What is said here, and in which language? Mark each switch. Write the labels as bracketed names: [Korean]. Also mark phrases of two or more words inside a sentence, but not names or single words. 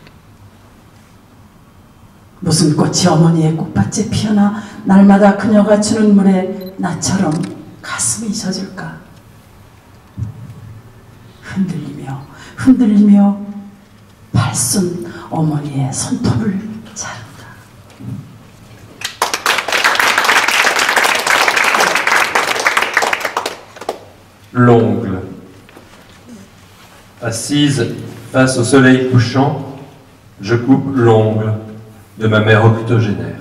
[Korean] 무슨 꽃이 어머니의 꽃밭에 피어나 날마다 그녀가 주는 물에 나처럼 가슴이 젖을까? 흔들리며 흔들리며 발순 어머니의 손톱을 자른다. [French] L'ongle. Assise face au soleil couchant, je coupe l'ongle de ma mère octogénaire.